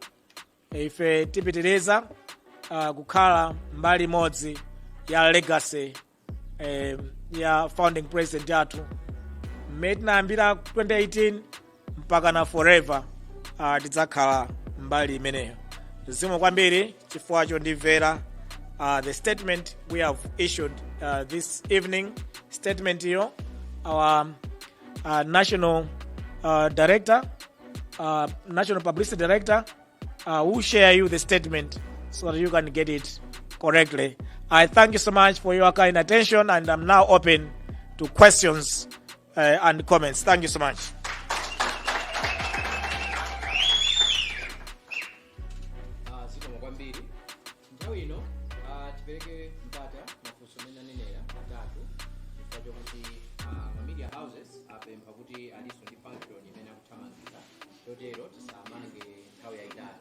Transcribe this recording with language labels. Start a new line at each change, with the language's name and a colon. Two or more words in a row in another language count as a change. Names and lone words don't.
Nyanja: Ife tipitiriza kukhala mbali imodzi ya legacy ya
English: founding president
Nyanja: yathu mmene tinayambira 2018 mpaka na forever. Tidzakhala mbali imeneyo. Zikomo kwambiri chifukwa chondimvera.
English: The statement we have issued this evening, statement here, our national director, national publicity director, will share you the statement so that you can get it correctly. I thank you so much for your kind attention, and I'm now open to questions and comments. Thank you so much.
Nyanja: Tipeleke mpata mafunso amene anenera atatu chifukwa chokuti
English: media houses
Nyanja: apempha kuti aliso ndi function imene akuthamangisa chotero tisamange nthawi yayitali.